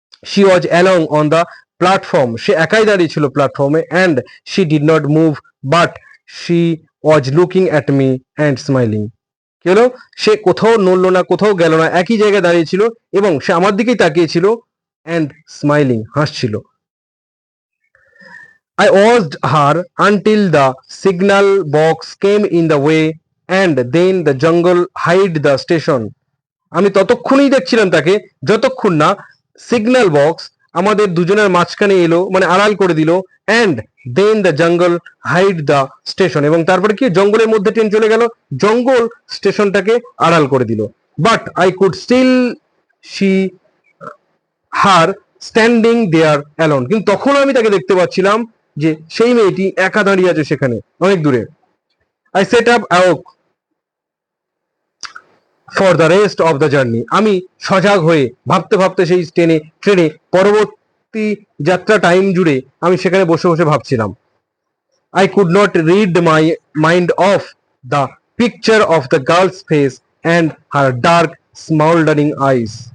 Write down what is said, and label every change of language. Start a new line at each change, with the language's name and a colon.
English: she was along on the platform,
Bangla: সে একাই দাঁড়িয়ে ছিল প্ল্যাটফর্মে।
English: And she did not move, but she was looking at me and smiling.
Bangla: কি হলো? সে কোথাও নড়লো না, কোথাও গেল না, একই জায়গায় দাঁড়িয়েছিল এবং সে আমার দিকেই তাকিয়েছিল, and smiling, হাসছিল।
English: I watched her until the signal box came in the way, and then the jungle hid the station.
Bangla: আমি ততক্ষণই দেখছিলাম তাকে যতক্ষণ না সিগন্যাল বক্স আমাদের দুজনের মাঝখানে এলো, মানে আড়াল করে দিল।
English: and then the jungle hide the station,
Bangla: এবং তারপরে কি? জঙ্গলের মধ্যে ট্রেন চলে গেল, জঙ্গল স্টেশনটাকে আড়াল করে দিল।
English: but I could still see her standing there alone,
Bangla: কিন্তু তখন আমি তাকে দেখতে পাচ্ছিলাম যে সেই মেয়েটি একা দাঁড়িয়ে আছে সেখানে অনেক দূরে।
English: I set up awake for the rest of the journey,
Bangla: আমি সজাগ হয়ে ভাবতে ভাবতে সেই ট্রেনে পরবর্তী যাত্রা টাইম জুড়ে আমি সেখানে বসে বসে ভাবছিলাম।
English: I could not read my mind off the picture of the girl's face and her dark smoldering eyes.